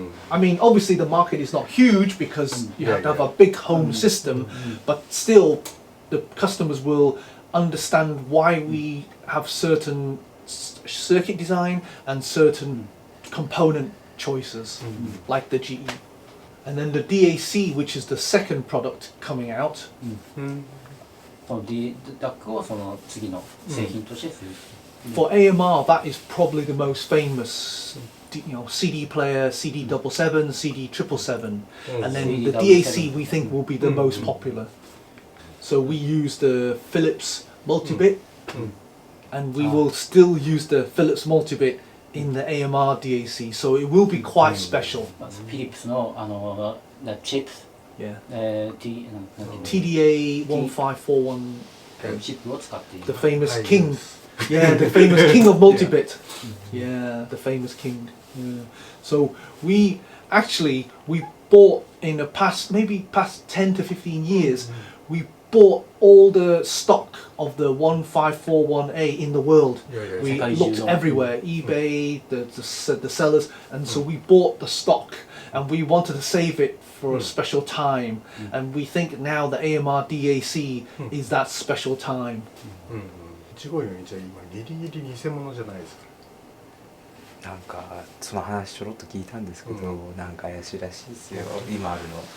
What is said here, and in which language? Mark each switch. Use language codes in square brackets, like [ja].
[en] I mean, obviously the market is not huge because you have to have a big home system, but still the customers will understand why we have certain circuit design and certain component choices, like the GE. And then the DAC, which is the second product coming out. [ja] その DAC をその次の製品としてする。 [en] For AMR, that is probably the most famous, CD player, CD77, CD777, and then the DAC we think will be the most popular. So we use the Philips multibit, and we will still use the Philips multibit in the AMR DAC, so it will be quite special. [ja] フィリップスのチップ、 TDA1541, チップを使っている。 [en] the famous king. Yeah, the famous king of multibit. Yeah, the famous king. Yeah. So we bought in the past 10 to 15 years, we bought all the stock of the 1541A in the world. We looked everywhere, eBay, the sellers, and so we bought the stock, and we wanted to save it for a special time, and we think now the AMR DAC is that special time. [ja] 1541じゃ今ギリギリ偽物じゃないですか。なんかその話ちょろっと聞いたんですけど、なんか怪しいらしいですよ、今あるの。